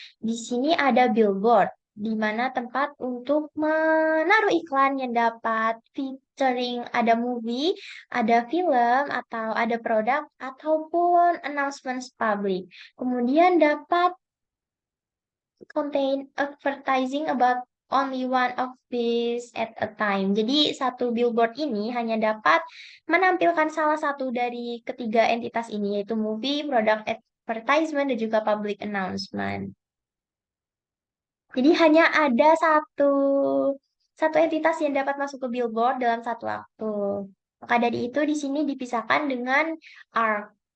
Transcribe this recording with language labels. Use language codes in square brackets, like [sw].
[id] Di sini ada billboard, di mana tempat untuk menaruh iklan yang dapat featuring ada movie, ada film, atau ada produk, ataupun announcements public. Kemudian dapat [en] contain advertising about only one of these at a time. [id] Jadi satu billboard ini hanya dapat menampilkan salah satu dari ketiga entitas ini, yaitu movie, product advertisement, dan juga public announcement. Jadi hanya ada satu entitas yang dapat masuk ke billboard dalam satu waktu. Maka dari itu di sini dipisahkan dengan arc.